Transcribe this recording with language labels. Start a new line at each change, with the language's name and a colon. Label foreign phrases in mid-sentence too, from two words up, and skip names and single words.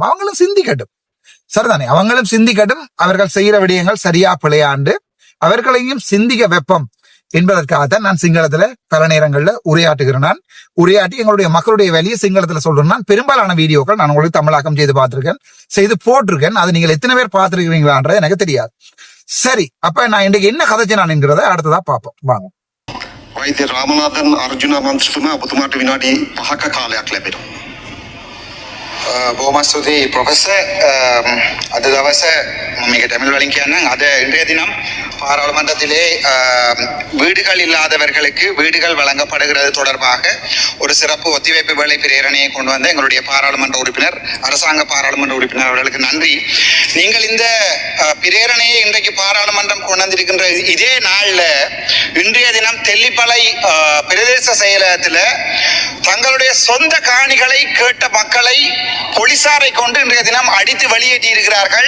Tamil: அவங்களும் சிந்திக்கட்டும், சரிதானே, அவங்களும் சிந்திக்கட்டும். அவர்கள் செய்யற விடயங்கள் சரியா பிழையாண்டு அவர்களையும் சிந்திக்க வெப்பம் என்பதற்காகத்தான் நான் சிங்களத்துல பல நேரங்கள்ல உரையாற்றுகிறேன். நான் உரையாற்றி எங்களுடைய மக்களுடைய வேலையை சிங்களத்துல சொல்றேன். நான் பெரும்பாலான வீடியோக்கள் நான் உங்களுக்கு தமிழாக்கம் செய்து பார்த்திருக்கேன், செய்து போட்டிருக்கேன். அது நீங்கள் எத்தனை பேர் பார்த்திருக்கிறீங்களான்றது எனக்கு தெரியாது. சரி, அப்ப நான் இன்றைக்கு என்ன கதைச்சு நான் என்கிறத அடுத்ததா பார்ப்போம் வாங்க.
Sinhala: වෛද්‍ය රාමනාදන් අර්ජුන මන්ත්‍රතුමා ඔබතුමාට විනාඩි 5ක කාලයක් ලැබෙනවා. බොහොම ස්තුතියි ප්‍රොෆෙසර්. අද දවස මම මේක தமிழ் වලින් කියන්නම්.
Tamil: අද இன்றைய தினம் பாராளுமன்றத்திலே வீடுகள் இல்லாதவர்களுக்கு வீடுகள் வழங்கப்படுகிறது தொடர்பாக ஒரு சிறப்பு ஒத்திவைப்பு வேலை பிரேரணையை கொண்டு வந்த எங்களுடைய பாராளுமன்ற உறுப்பினர், அரசாங்க பாராளுமன்ற உறுப்பினர் அவர்களுக்கு நன்றி. நீங்கள் இந்த பிரேரணையை இன்றைக்கு பாராளுமன்றம் கொண்டு வந்திருக்கின்ற இதே நாளில் இன்றைய தினம் தெல்லிப்பளை பிரதேச செயலகத்தில் தங்களுடைய சொந்த காணிகளை கேட்ட மக்களை போலீசாரை கொண்டு இன்றைய தினம் அடித்து வெளியேற்றி இருக்கிறார்கள்.